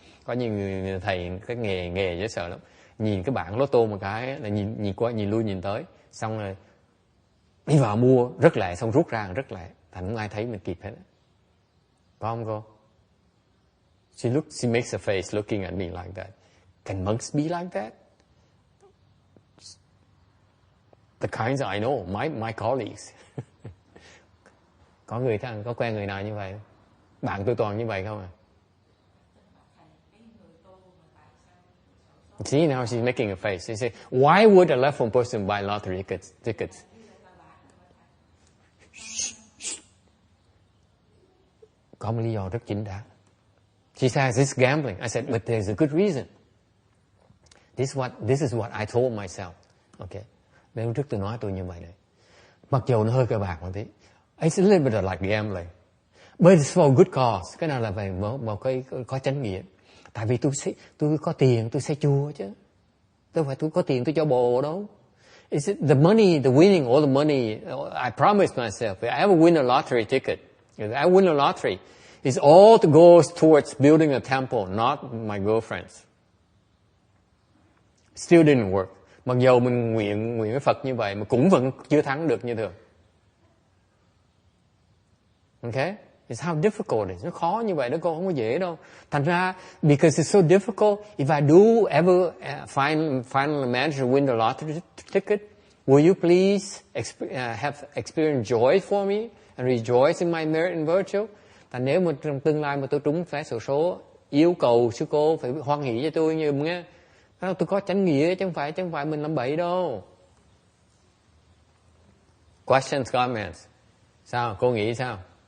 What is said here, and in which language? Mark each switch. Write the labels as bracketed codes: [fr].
[vi] Có nhiều người thầy cái nghề dễ sợ lắm. Nhìn cái bảng lotto một cái là nhìn qua nhìn lui nhìn tới, xong rồi đi vào mua rất lẹ, xong rút ra rất lẹ, thành không ai thấy mình kịp hết. Có không cô? [en] She makes a face looking at me like that. Can monks be like that? The kinds I know, my colleagues. [vi] Có quen người nào như vậy? Bạn tôi toàn như vậy không à? [en] See, now she's making a face. She say, why would a left-hand person buy lottery tickets? [vi] Có một lý do rất chính đáng. [en] She says, it's gambling. I said, but there's a good reason. This is what I told myself. Okay. [vi] Nên trước tôi nói tôi như vậy này. Mặc dù nó hơi cờ bạc một tí. [en] It's a little bit like gambling. But it's for a good cause. [vi] Cái nào là về một cái có chánh nghĩa. Tại vì tôi có tiền tôi xây chùa chứ. Đâu phải tôi có tiền tôi cho bồ đâu. [en] Is it the money, the winning all the money? I promised myself, if I ever win a lottery ticket, if I win a lottery, it's all goes towards building a temple, not my girlfriends. Still didn't work. [vi] Mặc dù mình nguyện với Phật như vậy mà cũng vẫn chưa thắng được như thường. [en] Okay? It's how difficult it is. [vi] Nó khó như vậy đó, cô không có dễ đâu. Thành ra, [en] because it's so difficult, if I do ever finally manage to win the lottery ticket, will you please have experience joy for me and rejoice in my merit and virtue? [vi] Thành nếu mà trong tương lai mà tôi trúng vé xổ số, yêu cầu sư cô phải hoan hỷ cho tôi như nghe. Tôi có chánh nghĩa chứ không phải mình làm bậy đâu. [en] Questions, comments? [vi] Sao? Cô nghĩ sao?